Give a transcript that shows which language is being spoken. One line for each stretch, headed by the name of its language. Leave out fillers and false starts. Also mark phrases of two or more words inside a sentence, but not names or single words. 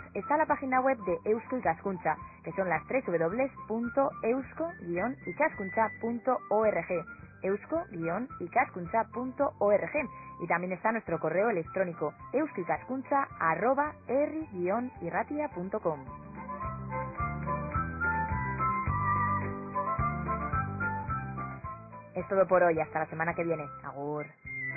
Spanish: Está la página web de Eusko Ikaskuntza, que son las www.eusko-ikaskuntza.org, eusko-ikaskuntza.org, y también está nuestro correo electrónico euskoikaskuntza@herri-irratia.com. Es todo por hoy, hasta la semana que viene. Agur.